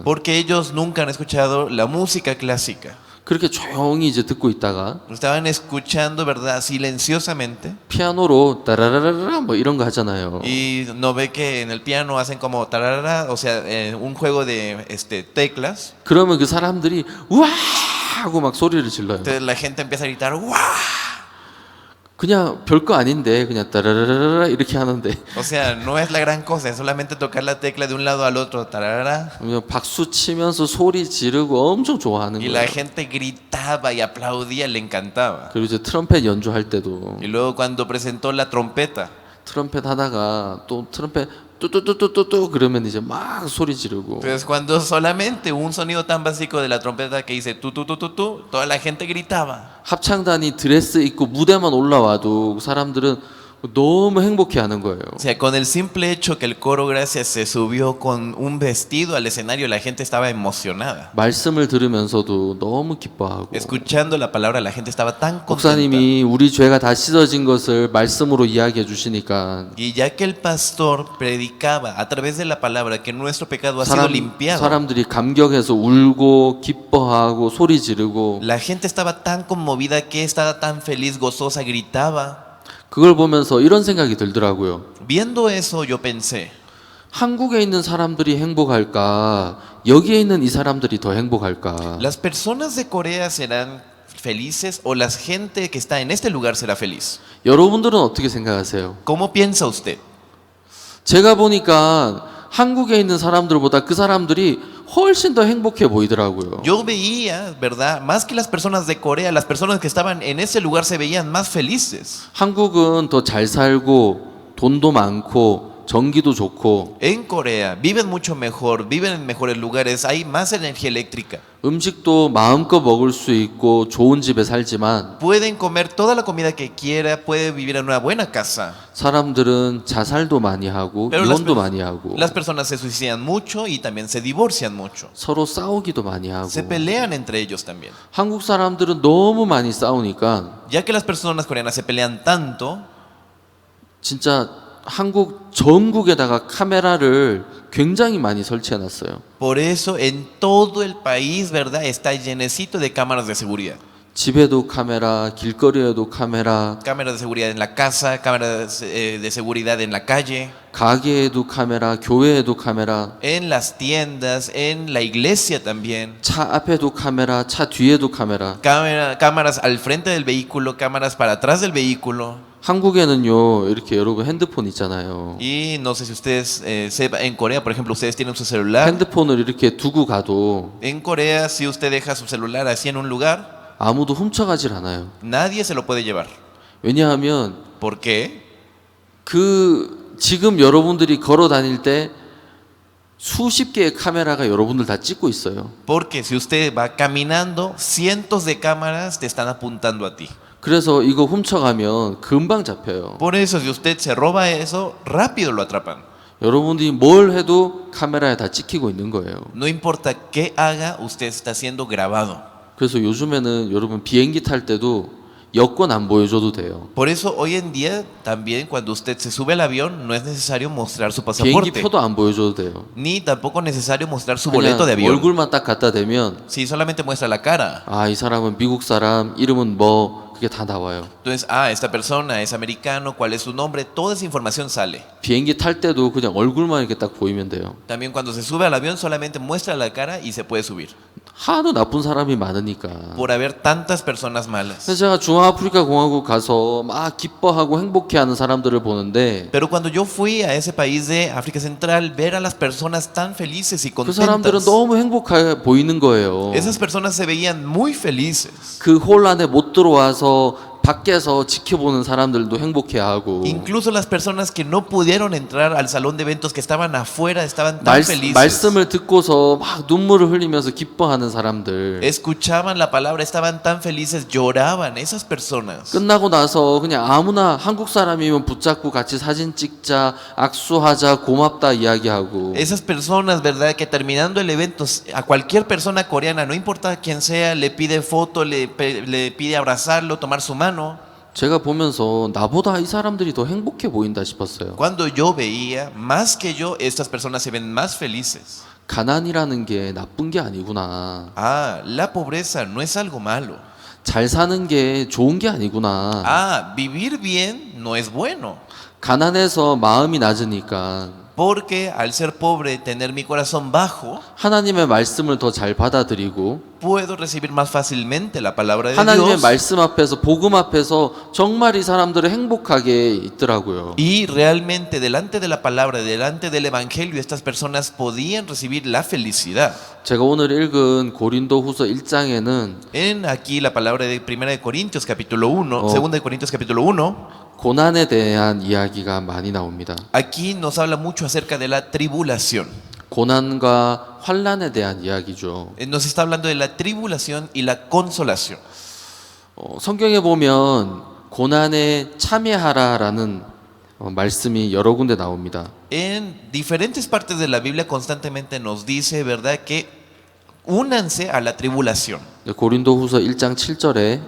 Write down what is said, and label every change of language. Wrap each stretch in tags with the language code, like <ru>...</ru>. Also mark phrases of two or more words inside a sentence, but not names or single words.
<es>Porque ellos nunca han escuchado la música clásica.</es> <ko>그렇게 조용히 이제 듣고 있다가</ko> <es>estaban escuchando, ¿verdad? Silenciosamente.</es> <ko>피아노로 따라라라라 뭐 이런 거 하잖아요.</ko> <es>Y no ve que en el piano hacen como tarara, o sea, un juego de teclas.</es> <ko>그러면 그 사람들이 우와 하고 막 소리를 질러요.</ko> <es>Entonces la gente empieza a gritar, ¡guau!</es> <ko>그냥 별거 아닌데 그냥 따라라라라 이렇게 하는데</ko> <es>O sea, no es la gran cosa, es solamente tocar la tecla de un lado al otro, tarara.</es> <ko>그냥 박수 치면서 소리 지르고 엄청 좋아하는</ko> <es>Y la</es> <ko>거예요.</ko> <es>gente gritaba y aplaudía, le encantaba.</es> <ko>그리고 이제 트럼펫 연주할 때도</ko> <es>Y luego cuando presentó la trompeta,</es> <ko>트럼펫 하다가 또 트럼펫 뚜뚜뚜뚜뚜 그러면 이제 막 소리 지르고</ko> <es>entonces cuando solamente un sonido tan básico de la trompeta que dice tu tu tu tu tu, toda la gente gritaba.</es> <ko>합창단이 드레스 입고 무대만 올라와도 사람들은 너무 행복해하는 거예요.</ko> <es>O sea, con el simple hecho que el coro Gracias se subió con un vestido al escenario, la gente estaba emocionada.</es> <ko>말씀을 들으면서도 너무 기뻐하고</ko> <es>Escuchando la palabra, la gente estaba tan contenta.</es> <ko>목사님이 우리 죄가 다 씻어진 것을 말씀으로 이야기해 주시니까</ko> <es>Y ya que el pastor predicaba a través de la palabra que nuestro pecado ha sido limpiado,</es> <ko>사람들이 감격해서 울고 기뻐하고 소리 지르고</ko> <es>la gente estaba tan conmovida que estaba tan feliz, gozosa, gritaba.</es> <ko>그걸 보면서 이런 생각이 들더라고요.</ko> <es>Viendo eso, yo pensé,</es> <ko>한국에 있는 사람들이 행복할까? 여기에 있는 이 사람들이 더 행복할까?</ko> <es>¿las personas de Corea serán felices o la gente que está en este lugar será feliz?</es> <ko>여러분들은 어떻게 생각하세요?</ko> <es>¿Cómo piensa usted?</es> <ko>제가 보니까 한국에 있는 사람들보다 그 사람들이 훨씬 더 행복해 보이더라고요.</ko> <es>Yo veía, ¿verdad? Más que las personas de Corea, las personas que estaban en ese lugar se veían más felices.</es> <ko>한국은 더 잘 살고 돈도 많고 전기도 좋고</ko> <es>En Corea viven mucho mejor, viven en mejores lugares, hay más energía eléctrica.</es> <ko>음식도 마음껏 먹을 수 있고 좋은 집에 살지만</ko> <es>Pueden comer toda la comida que quiera, puede vivir en una buena casa.</es> <ko>사람들은 자살도 많이 하고</ko> <es>Pero</es> <ko>이혼도 많이 하고</ko> <es>las personas se suicidan mucho y también se divorcian mucho.</es> <ko>서로 싸우기도 많이 하고</ko> <es>Se pelean entre ellos también.</es> <ko>한국 사람들은 너무 많이 싸우니까</ko> <es>Ya que las personas coreanas se pelean tanto,</es> <ko>진짜 한국 전국에다가 카메라를 굉장히 많이 설치해 놨어요.</ko> <es>por eso en todo el país, ¿verdad? Está llenecito de cámaras de seguridad.</es> <ko>집에도 카메라, 길거리에도 카메라,</ko> <es>Cámaras de seguridad en la casa, cámaras de seguridad en la calle,</es> <ko>가게에도 카메라, 교회에도 카메라,</ko> <es>en las tiendas, en la iglesia también.</es> <ko>차 앞에도 카메라, 차 뒤에도 카메라.</ko> <es>Cámaras al frente del vehículo, cámaras para atrás del vehículo.</es> <ko>한국에는요, 이렇게 여러분 핸드폰 있잖아요.</ko> <es>Y no sé si ustedes sepan, en Corea, por ejemplo, ustedes tienen su celular.</es> <ko>핸드폰을 이렇게 두고 가도</ko> <es>En Corea, si usted deja su celular así en un lugar,</es> <ko>아무도 훔쳐가질 않아요.</ko> <es>nadie se lo puede llevar.</es> <ko>왜냐하면</ko> <es>¿Por qué?</es> <ko>지금 여러분들이 걸어 다닐 때 수십 개의 카메라가 여러분들 다 찍고 있어요.</ko> <es>Porque si usted va caminando, cientos de cámaras te están apuntando a ti.</es> <ko>그래서 이거 훔쳐가면 금방 잡혀요.</ko> <es>Por eso, si usted se roba eso, rápido lo atrapan.</es> <ko>여러분들이 뭘 해도 카메라에 다 찍히고 있는 거예요.</ko> <es>No importa qué haga, usted está siendo grabado.</es> <ko>그래서 요즘에는 여러분 비행기 탈 때도 여권 안 보여줘도 돼요.</ko> <es>Por eso hoy en día también cuando usted se sube al avión no es necesario mostrar su</es> <ko>비행기</ko> <es>pasaporte,</es> <ko>표도 안 보여줘도 돼요.</ko> <es>ni tampoco necesario mostrar su</es> <ko>그냥</ko> <es>boleto de avión.</es> <ko>얼굴만 딱 갖다 대면</ko> <es>Si solamente muestra la cara,</es> <ko>아, 이 사람은 미국 사람, 이름은 뭐 그게 다 나와요.</ko> <es>entonces, esta persona es americano, cuál es su nombre, toda esa información sale.</es> <ko>비행기 탈 때도 그냥 얼굴만 이렇게 딱 보이면 돼요.</ko> <es>También cuando se sube al avión solamente muestra la cara y se puede subir,</es> <ko>하도 나쁜 사람이 많으니까.</ko> <es>por haber tantas personas malas.</es> <ko>그래서 제가 중앙아프리카 공화국 가서 막 기뻐하고 행복해하는 사람들을 보는데</ko> <es>Pero cuando yo fui a ese país de África Central, ver a las personas tan felices y</es> <ko>그 사람들은</ko> <es>contentas,</es> <ko>너무 행복해 보이는 거예요.</ko> <es>esas personas se veían muy felices.</es> <ko>그 홀 안에 못 들어와서 밖에서 지켜보는 사람들도 행복해하고</ko> <es>Incluso las personas que no pudieron entrar al salón de eventos, que estaban afuera, estaban tan felices.</es> <ko>말씀을 듣고서 막 눈물을 흘리면서 기뻐하는 사람들</ko> <es>Escuchaban la palabra, estaban tan felices, lloraban. Esas personas.</es> <ko>끝나고 나서 그냥 아무나 한국 사람이면 붙잡고 같이 사진 찍자, 악수하자, 고맙다 이야기하고</ko> <es>Esas personas, ¿verdad? Que terminando el evento, a cualquier persona coreana, no importa quién sea, le pide foto, le pide abrazarlo, tomar su mano.</es> <ko>제가 보면서 나보다 이 사람들이 더 행복해 보인다 싶었어요.</ko> <es>Cuando yo veía, más que yo, estas personas se ven más felices.</es> <ko>가난이라는 게 나쁜 게 아니구나.</ko> <es>Ah, la pobreza no es algo malo.</es> <ko>잘 사는 게 좋은 게 아니구나.</ko> <es>Ah, vivir bien no es bueno.</es> <ko>가난해서 마음이 낮으니까</ko> <es>Porque al ser pobre, tener mi corazón bajo,</es> <ko>하나님의 말씀을 더 잘 받아들이고</ko> <es>puedo recibir más fácilmente la palabra de</es> <ko>하나님의</ko> <es>Dios.</es> <ko>말씀 앞에서 복음 앞에서 정말 이 사람들은 행복하게 있더라고요.</ko> <es>Y realmente delante de la palabra, delante del evangelio, estas personas podían recibir la felicidad.</es> <ko>제가 오늘 읽은 고린도후서 1장에는</ko> <es>En aquí la palabra de 1 de Corintios capítulo 1, Oh. 2 de Corintios capítulo 1,</es> <ko>고난에 대한 이야기가 많이 나옵니다.</ko> <es>aquí nos habla mucho acerca de la tribulación.</es> <ko>고난과 환난에 대한 이야기죠.</ko> <es>Nos está hablando de la tribulación y la consolación.</es> <ko>성경에 보면 고난에 참여하라라는 말씀이 여러 군데 나옵니다.</ko> <es>En diferentes partes de la Biblia constantemente nos dice, ¿verdad?, que únanse a la tribulación.</es> <ko>고린도후서 1장 7절에</ko>